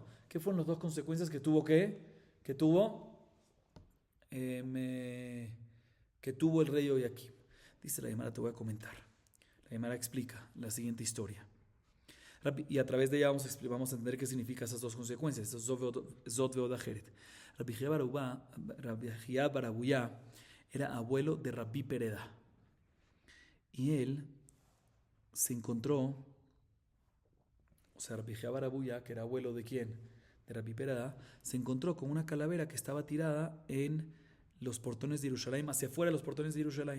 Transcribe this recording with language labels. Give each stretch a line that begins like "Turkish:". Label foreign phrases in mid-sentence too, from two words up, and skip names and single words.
Spanish: ¿Qué fueron las dos consecuencias que tuvo el rey Yoyakim? Dice la Gemara, te voy a comentar. La Gemara explica la siguiente historia. Y a través de ella vamos a entender qué significa esas dos consecuencias.
Hebrew: Zot veodajeret.
Spanish: Rabbi Yahya bar Abuya era abuelo de Rabbi Pereda. Y él se encontró, o sea, Rabbi Yahya bar Abuya, que era abuelo de ¿quién? De Rabbi Pereda, se encontró con una calavera que estaba tirada en los portones de Jerusalén, hacia afuera de los portones de Jerusalén.